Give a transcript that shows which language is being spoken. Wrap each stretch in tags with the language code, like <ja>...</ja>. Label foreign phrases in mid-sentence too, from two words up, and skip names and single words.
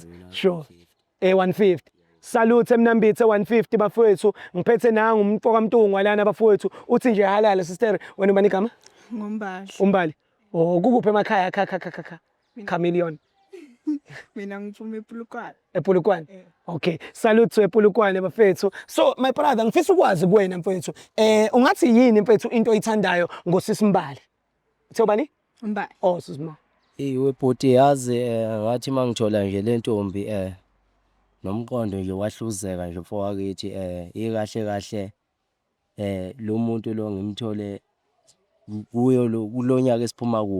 <en>Sure. 150.</en> <zu>Salute eMnambithi 150 bafowethu. Ngiphethe nangu umfoka Mntungwa lana bafowethu. Uthi nje halala sister wena ubani igama? Ngombali. Umbali. Oh kukuphi emakhaya kha.</zu> <en>Chameleon.</en> <zu>Mina ngiphume ePulukwane. ePolokwane.</zu> <en>Okay, salute to ePolokwane bafethu.</en> <zu>So</zu> <en>my brother</en> <zu>ngifisa ukwazi kuwena mfethu. Ungathi yini mfethu into oyithandayo ngosisi Mbali? Uthe ubani? Umbali. Oh sisima. Webhoti yazi ngathi mangithola nje le ntombi nomqondo nje wahluzeka nje mfowakithi ikahle lo muntu lo ngimthole kuyo lo kulonyaka esiphuma kuwo.</zu>